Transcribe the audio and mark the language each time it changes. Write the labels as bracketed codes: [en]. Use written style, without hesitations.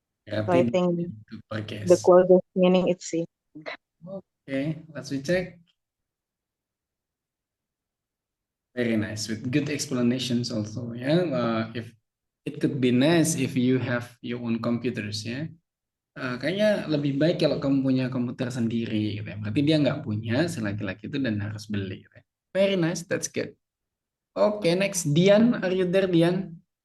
[en] So I think the closest meaning is C. Okay, let's check. Very nice with good explanations also ya. If it could be nice if you have your own computers ya. [id] Kayaknya lebih baik kalau kamu punya komputer sendiri gitu ya. Berarti dia nggak punya si laki-laki itu dan harus beli gitu ya. [en] Very nice, that's good. Okay, next Dian, are you there Dian?